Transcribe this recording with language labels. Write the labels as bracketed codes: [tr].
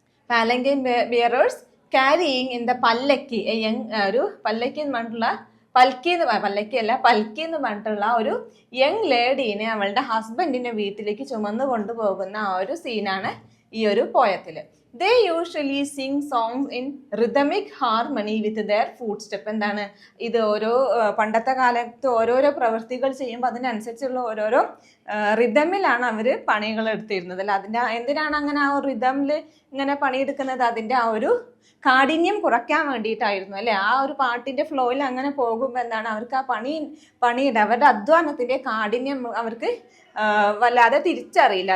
[en] palanquin bearers carrying in the pallakki a young, [ml] ഒരു പല്ലക്കി എന്ന് പറഞ്ഞിട്ടുള്ള പൽക്കി എന്ന് പറഞ്ഞിട്ടുള്ള ഒരു യങ് ലേഡീനെ അവളുടെ ഹസ്ബൻഡിൻ്റെ വീട്ടിലേക്ക് ചുമന്നു കൊണ്ടുപോകുന്ന ആ ഒരു സീനാണ് ഈ ഒരു പോയത്തിൽ. [en] They usually sing songs in rhythmic harmony with their footstep. [ml] എന്താണ്? ഇത് ഓരോ പണ്ടത്തെ കാലത്ത് ഓരോരോ പ്രവൃത്തികൾ ചെയ്യുമ്പോൾ അതിനനുസരിച്ചുള്ള ഓരോരോ റിതമിലാണ് അവർ പണികൾ എടുത്തിരുന്നത് അല്ല. എന്തിനാണ് അങ്ങനെ ആ ഒരു റിതമിൽ ഇങ്ങനെ പണിയെടുക്കുന്നത്? അതിൻ്റെ ആ ഒരു കാഠിന്യം കുറയ്ക്കാൻ വേണ്ടിയിട്ടായിരുന്നു അല്ലേ. ആ ഒരു പാട്ടിൻ്റെ ഫ്ലോയിൽ അങ്ങനെ പോകുമ്പോൾ എന്താണ്? അവർക്ക് ആ പണിയുടെ അവരുടെ അധ്വാനത്തിൻ്റെ കാഠിന്യം അവർക്ക് വല്ലാതെ തിരിച്ചറിയില്ല.